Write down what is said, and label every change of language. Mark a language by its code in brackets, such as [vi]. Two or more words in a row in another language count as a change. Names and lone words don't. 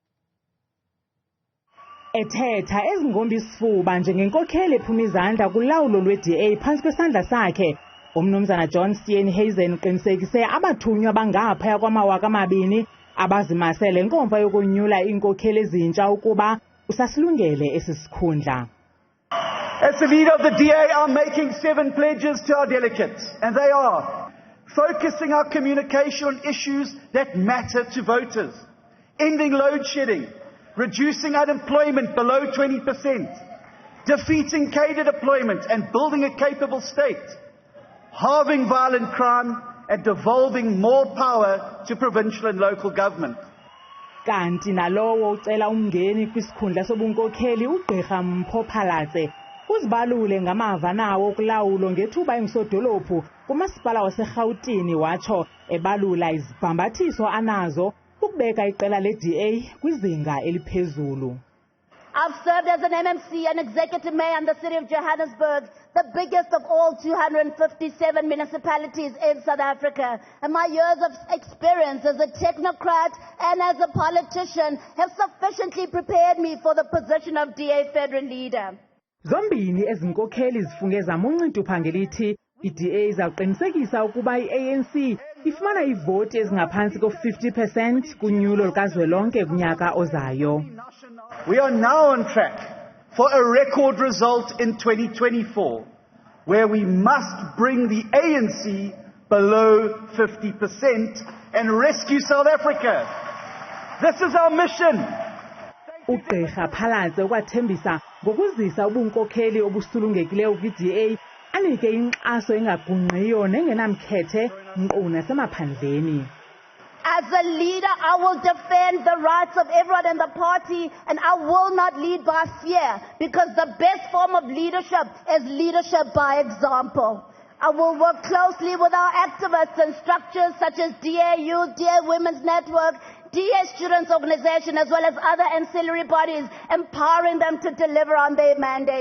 [xh] Ethetha ezingomba isifuba njengenkokheli ephuma izandla kulawulo lwe-DA phantsi kwesandla sakhe, umnumzana John Steenhuisen uqinisekise abathunywa abangaphaya kwama-2,000 abazimasele inkomfa yokonyula iinkokheli ezintsha ukuba usasilungele esi sikhundla. [en] As the leader of the DA, I'm making 7 pledges to our delegates, and they are focusing our communication on issues that matter to voters, ending load shedding, reducing unemployment below 20%, defeating cadre deployment and building a capable state, halving violent crime and devolving more power to provincial and local government. [xh] Kanti nalowo ucela umngeni kwisikhundla sobunkokheli ugqirha Mpho uzibalule ngamava nawo okulawulo ngethuba engisodolophu kumasipala waseGauteng watsho ebalula izibhambathiso anazo ukubeka iqela le-DA kwizinga eliphezulu. [en] I've served as an MMC and executive mayor in the city of Johannesburg, the biggest of all 257 municipalities in South Africa. And my years of experience as a technocrat and as a politician have sufficiently prepared me for the position of DA federal leader. [xh] Zombini ezinkokheli zifunge zamuncintupa ngelithi i-DA izawuqinisekisa ukuba i-ANC ifumana ivoti ezingaphansi ko-50% kunyulo lukazwelonke kunyaka ozayo. [en] We are now on track for a record result in 2024, where we must bring the ANC below 50% and rescue South Africa. This is our mission. [xh] Ugqirha Phalatse ukwathembisa ngokuzisa ubunkokheli obusulungekileyo kwi-DA anike inkxaso engagungqiyo nengenamkhethe nkqu nasemaphandleni. [en] As a leader, I will defend the rights of everyone in the party, and I will not lead by fear, because the best form of leadership is leadership by example. I will work closely with our activists and structures such as DA Youth, DA Women's Network, DA Students Organization, as well as other ancillary bodies, empowering them to deliver on their mandate.